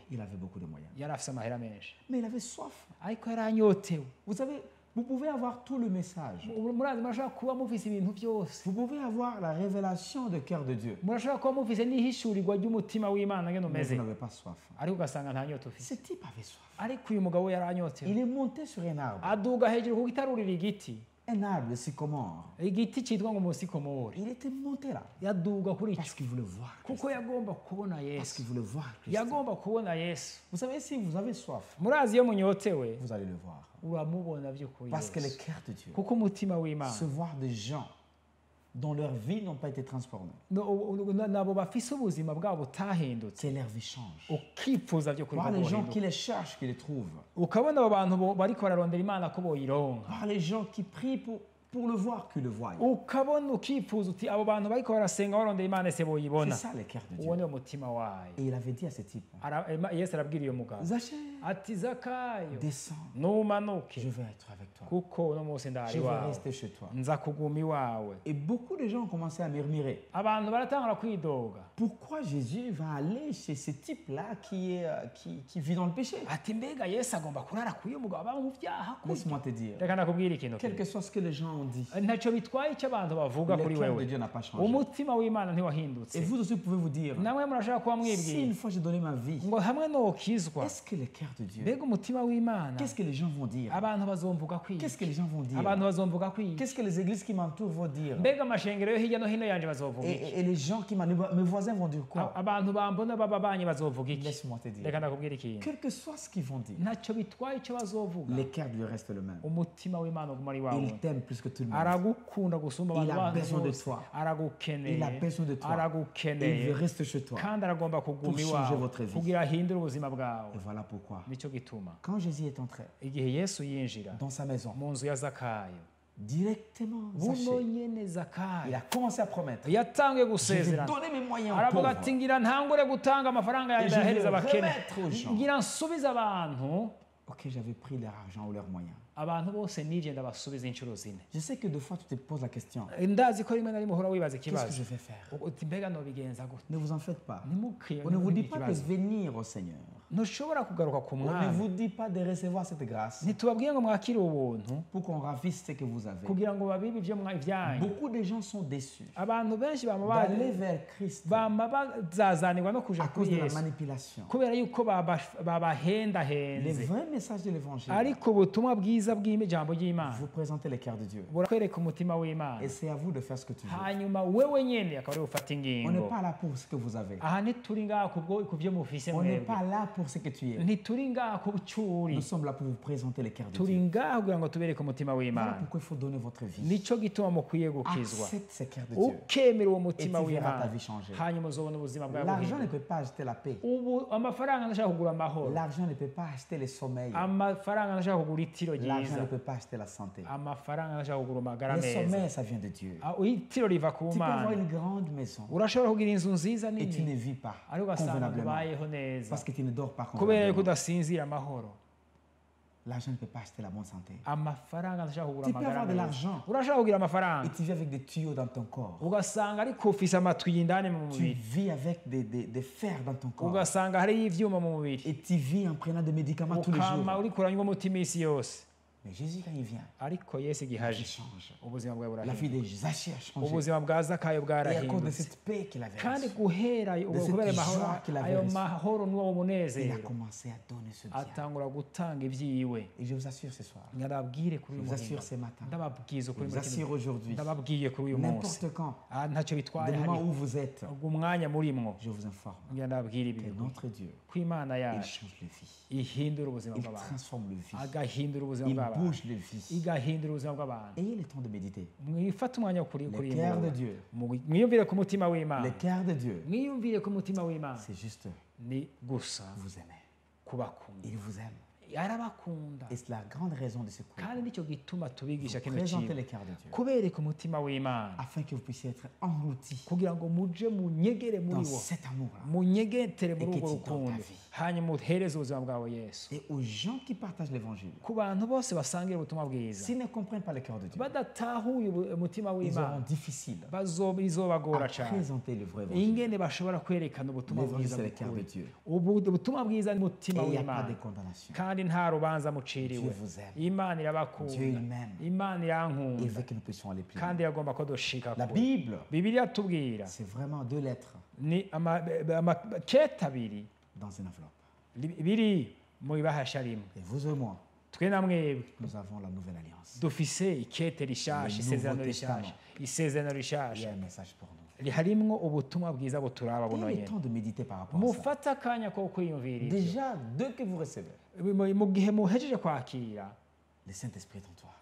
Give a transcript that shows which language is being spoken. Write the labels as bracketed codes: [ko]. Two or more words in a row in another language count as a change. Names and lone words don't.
[fr] Il avait beaucoup de moyens. [rn] yari afise amahera menshi, [fr] Mais il avait soif. [rn] ariko yari anyotewe. [fr] Vous savez, vous pouvez avoir tout le message. [rn] Murazi murashobora kuba mufise ibintu byose, [fr] Vous pouvez avoir la révélation du cœur de Dieu. [rn] murashobora kuba mufise n'ihishurirwa ry'umutima w'Imana ngene [fr] Mais vous [rn] umeze, [fr] n'avez pas soif. [rn] ariko ugasanga nta nyota ufise. [fr] Ce type avait soif. [rn] Ariko uyu mugabo yari anyotewe, [fr] Il est monté sur un arbre. [rn] aduga hejuru ku gitarurira igiti, [fr] Un arbre de sycomore. [rn] igiti cyitwa ngo umusikomori, [fr] Il était monté là. [rn] yaduga kuri [fr] Parce [rn] icyo [fr] qu'il voulait voir. Christ. [rn] kuko yagomba kubona [fr] Parce [rn] Yesu, [fr] qu'il voulait voir Christ. [rn] yagomba kubona Yesu. [fr] Vous savez, si vous avez soif, [rn] Murazi iyo munyotewe [fr] vous allez le voir. [rn] uramubona by'ukuri [fr] Parce que le [rn] Yesu, [fr] cœur de Dieu, [rn] kuko umutima w'Imana [fr] se voir des gens dont leur vie n'ont pas été transformées, [rn] nabo bafise ubuzima bwabo butahindutse, [fr] que leur vie change. [rn] ukifuza by'ukuri [fr] Voir [rn] ko [fr] les gens [rn] bohinduka. [fr] qui les cherchent, qui les trouvent. [rn] Ukabona abo bantu bariko bararondera Imana ko boyironka, [fr] Voir les gens qui prient pour le voir, qui le voient. [rn] ukabona ukifuza uti abo bantu bariko barasenga barondera Imana ese [fr] C'est [rn] boyibona. [fr] ça le cœur de Dieu. [rn] Uwo ni umutima wayo. [fr] Et il avait dit à ce type, [rn] Yesu arabwira iyo mugabo [fr] Zachée, [rn] ati Zakayo, [fr] descends, [rn] numanuke [fr] je vais être avec toi. [rn] kuko uno munsi ndari [fr] Je vais [rn] wawe, [fr] rester chez toi. [rn] nza kuguma iwawe. [fr] Et beaucoup de gens ont commencé à murmurer. [rn] Abantu baratangura kwidoga [fr] Pourquoi Jésus va aller chez ce type-là qui vit dans le péché? [rn] ati mbega Yesu agomba kurara ku uyu mugabo aba mu byaha kurya. [fr] Laisse-moi te dire, [rn] Reka nakubwira ikintu [fr] quel [rn] kimwe. [fr] que soit ce que les gens ont dit, [rn] Ntacyo bitwaye icyo abantu bavuga [fr] le [rn] kuri [fr] cœur de [rn] wewe, [fr] Dieu n'a pas changé. [rn] umutima w'Imana ntiwahindutse. [fr] Et vous aussi pouvez vous dire, [rn] Namwe murashaka kuba [fr] si [rn] mwibwira [fr] une fois j'ai donné ma vie, [rn] ngo hamwe nokizwa, [fr] est-ce que le cœur de Dieu, [rn] mbega umutima w'Imana, [fr] qu'est-ce que les gens vont dire? [rn] abantu bazomvuga kwiga, [fr] Qu'est-ce que les gens vont dire? [rn] abantu bazomvuga kwiga, [fr] Qu'est-ce que les églises qui m'entourent vont dire? [rn] mbega amashengero yo hirya no hino yanje bazovuga iki, [fr] Et les gens mes voisins vont dire quoi? [rn] abantu bambona bababanyi bazovuga iki. [fr] Laisse-moi te dire, [rn] Reka ndakubwira ikintu, [fr] quel que soit ce qu'ils vont dire, [rn] ntacyo bitwaye icyo bazovuga, [fr] le cœur de Dieu reste le même. [rn] umutima w'Imana uguma ari wawe. [fr] Il t'aime plus que tout le monde. [rn] Aragukunda gusumba [fr] Il [rn] abantu [fr] a [rn] bandi [fr] besoin de [rn] bose, [fr] toi. [rn] aragukeneye, [fr] Il a besoin de toi. Et il [rn] aragukeneye, [fr] veut rester chez toi. [rn] kandi aragomba kuguma [fr] Pour changer [rn] iwawe [fr] votre vie. [rn] kugira ahindure ubuzima bwawe. [fr] Et voilà pourquoi, [rn] Nicyo gituma [fr] quand Jésus est entré [rn] igihe Yesu yinjira [fr] dans sa maison, [rn] mu nzu ya Zakayo, [fr] directement, [rn] buno [fr] Zachée, [rn] nyene [fr] il [rn] Zakayo [fr] a commencé à promettre, [rn] yatanguye [fr] je vais [rn] gusezerana, [fr] donner mes moyens aux [rn] aravuga [fr] pauvres. [rn] ati ngira ntangure gutanga amafaranga [fr] Et [rn] yanjye [fr] je vais [rn] ndayahereza abakene, [fr] remettre aux gens. [rn] ngira nsubize abantu [fr] Ok, j'avais pris leur argent ou leurs moyens. [rn] abantu bose nije ndabasubiza inshuro zine. [fr] Je sais que des fois tu te poses la question, [rn] Ndazi ko rimwe na rimwe uhora wibaza [fr] qu'est-ce que [rn] ikibazo [fr] je vais faire? [rn] uti mbega nobigenza gute. [fr] Ne vous en faites pas. [rn] Ntimukwiye [fr] On ne vous dit pas de [rn] ikibazo, [fr] venir au Seigneur. [rn] ntushobora kugaruka ku [fr] On ne [rn] mwami, [fr] vous dit pas de recevoir cette grâce [rn] ntitubabwiye ngo mwakire ubuntu [fr] pour qu'on ravisse ce que vous avez. [rn] kugira ngo babibe ibyanyu. [fr] Beaucoup de gens sont déçus [rn] Abantu benshi [fr] d'aller vers Christ [rn] bama bazazanirwa no kuja [fr] à cause [rn] kuri [fr] de la [rn] Yesu [fr] manipulation. [rn] kubera yuko [fr] Le [rn] babahendahenze, [fr] vrai message de l'évangile, [rn] ariko ubutumwa bwiza bw'ijambo ry'Imana [fr] vous présentez le cœur de Dieu. [rn] burakwereka umutima w'Imana, [fr] Et c'est à vous de faire ce que tu veux. [rn] hanyuma wewe nyene akaba ari gufata [fr] On [rn] ingingo. [fr] n'est pas là pour ce que vous avez. [rn] Aha ntituri ngaha ku byo mufise [fr] On n'est [rn] mwebwe, [fr] pas là pour ce que tu es. [rn] ntituri ngaha ku cyo uri, [fr] Nous sommes là pour vous présenter le cœur de [rn] turi [fr] Dieu. [rn] ngaha kugira ngo tubereke umutima [fr] Voilà [rn] w'Imana. [fr] pourquoi il faut donner votre vie. [rn] Nicyo gituma mukwiye gukizwa, [fr] Accepte ce cœur de Dieu. [rn] ukemera uwo [fr] Et [rn] mutima [fr] tu verras ta [rn] w'Imana, [fr] vie changer. [rn] hanyuma uzobona ubuzima bwawe [fr] L'argent ne [rn] buhinduka. [fr] peut pas acheter la paix. [rn] Ubu amafaranga ntashaka kugura amahoro, [fr] L'argent ne peut pas acheter le sommeil. [rn] amafaranga ntashaka kugura itiro [fr] L'argent [rn] ryiza, [fr] ne peut pas acheter la santé. [rn] amafaranga ntashaka kugura amagara [fr] Le [rn] meza. [fr] sommeil, ça vient de Dieu. [rn] Itiro riva ku [fr] Tu peux avoir [rn] Mana. [fr] une grande maison [rn] Urashobora kugira inzu nziza [fr] et tu ne [rn] nini [fr] vis pas [rn] ariko ugasanga [fr] convenablement [rn] ubayeho neza [fr] parce que tu ne dors pas [rn] kubera yuko [fr] convenablement. [rn] udasinzira amahoro. [fr] L'argent ne peut pas acheter la bonne santé. [rn] Amafaranga ntashaka kugura [fr] Tu peux [rn] amagara [fr] avoir de [rn] meza. [fr] l'argent [rn] Urashobora kugira [fr] et [rn] amafaranga [fr] tu vis avec des tuyaux dans ton corps. [rn] ugasanga ariko ufise amatwi y'indani mu [fr] Tu [rn] mubiri, [fr] vis avec des fers dans ton corps. [rn] ugasanga hariyo ivyuma mu mubiri, [fr] Et tu vis en prenant des médicaments tous les jours. [rn] ukama uriko uranywa umuti iminsi yose. [fr] Mais Jésus, quand il vient, [rn] Ariko Yesu igihe [fr] il [rn] aje [fr] change. [rn] ubuzima bwawe [fr] La vie [rn] burahinduka, [fr] de Zachée a changé. [rn] ubuzima bwa Zakayo [fr] Et à cause de [rn] bwarahindutse, [fr] cette paix qu'il avait [rn] kandi [fr] reçue, [rn] guhera [fr] cette [rn] kubera [fr] joie qu'il avait [rn] ayo [fr] reçue, [rn] mahoro n'uwo [fr] il a [rn] munezero [fr] commencé à donner ce bien. [rn] atangura gutanga ibyiwe. [fr] Et je vous assure ce soir, [rn] ndababwire kuri [fr] je [rn] uyu [fr] vous assure [rn] muhinga, [fr] ce matin, [rn] ndababwiza [fr] je [rn] ukuri [fr] vous [rn] muri kino [fr] assure aujourd'hui, [rn] ndababwiye kuri uyu munsi, [fr] n'importe quand, [rn] ntacyo bitwaye [fr] du moment [rn] hari [fr] où vous êtes, [rn] umwanya murimwo, [fr] je vous informe [rn] ngira ndababwire [fr] que [rn] ibi [fr] notre Dieu, [rn] ko Imana [fr] il [rn] yacu [fr] change les vies. [rn] ihindura ubuzima [fr] Il [rn] bw'abantu, [fr] transforme le vie. [rn] agahindura ubuzima [fr] Il [rn] bw'abantu, [fr] bouge les vies. [rn] igahindura ubuzima bw'abantu. [fr] Ayez le temps de méditer. [rn] Mwifate umwanya wo kuri [fr] Le [rn] kuri [fr] cœur de Dieu, [rn] mwiyumvire ku mutima w'Imana, [fr] le cœur de Dieu, [rn] mwiyumvire ku mutima w'Imana, [fr] c'est juste [rn] ni gusa [fr] vous aimer. [rn] kubakunda, [fr] Il vous aime. [rn] arabakunda [fr] Et c'est la grande raison de ce cours. [rn] kandi nicyo gituma tubigisha kino [fr] Présentez [rn] kintu [fr] les cœurs de Dieu [rn] kubereka umutima w'Imana [fr] afin que vous puissiez être engloutis [rn] kugira ngo muje munyegere muri [fr] dans [rn] wo [fr] cet amour-là. [rn] munyegetere muri [fr] Et que [rn] urwo [fr] tu donnes ta [rn] rukundo [fr] vie. [rn] hanyuma uhereze ubuzima bwawe Yesu [fr] Et aux gens qui partagent l'évangile, [rn] ku bantu bose basangira ubutumwa bwiza [fr] s'ils ne comprennent pas le cœur de Dieu, [rn] badatahuye umutima [fr] ils auront [rn] w'Imana [fr] difficile [rn] bizobagora [fr] à [rn] cyane [fr] présenter le vrai évangile. [rn] ingene bashobora kwerekana ubutumwa [fr] L'évangile, [rn] bwiza [fr] c'est le cœur de [rn] bw'ukuri. [fr] Dieu. [rn] Ubutumwa bwiza ni umutima [fr] Et il n'y a pas [rn] w'Imana [fr] de condamnation. [rn] kandi nta rubanza muciriwe [fr] Dieu vous aime. [rn] Imana irabakunda [fr] Dieu il m'aime. [rn] Imana [fr] Il [rn] irankunda [fr] veut que nous puissions aller plus [rn] kandi [fr] loin. [rn] iragomba ko dushika [fr] La [rn] kure [fr] Bible, [rn] Bibiliya tubwira [fr] c'est vraiment 2 lettres [rn] ni amakete abiri [fr] dans une enveloppe. [rn] biri mu ibahasha rimwe [fr] Et vous et moi, [rn] twe na mwebwe [fr] nous avons la nouvelle alliance. [rn] dufise ikete rishasha [fr] Le [rn] isezerano [fr] Nouveau [rn] rishasha isezerano [fr] Il y a [rn] rishasha [fr] un message pour nous. [rn] harimwo ubutumwa bwiza buturaba buno [fr] Prenez le [rn] nyene [fr] temps de méditer par rapport à ça. [rn] mufate akanya ko kwiyumvira ibyo. [fr] Déjà, dès que vous recevez, [rn] mu gihe muhejeje kwakira [fr] le Saint-Esprit est en toi.